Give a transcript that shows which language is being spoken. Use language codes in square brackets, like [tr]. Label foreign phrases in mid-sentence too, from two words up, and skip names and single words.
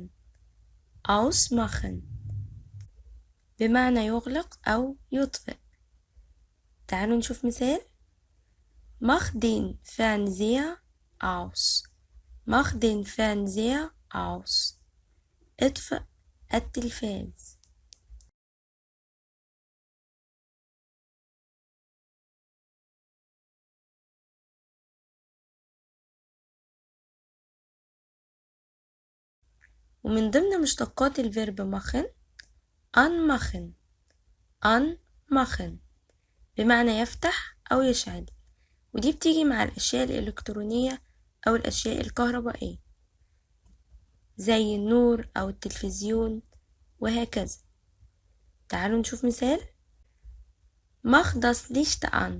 [ar] ausmachen بمعنى يغلق أو يطفئ. تعالوا نشوف مثال. [de] mach den Fernseher aus. mach den Fernseher aus. [ar] اطفئ التلفاز. ومن ضمن مشتقات الفيرب [de] machen anmachen. [ar] anmachen بمعنى يفتح أو يشعل، ودي بتيجي مع الأشياء الإلكترونية أو الأشياء الكهربائية زي النور أو التلفزيون وهكذا. تعالوا نشوف مثال. [de] mach das Licht an.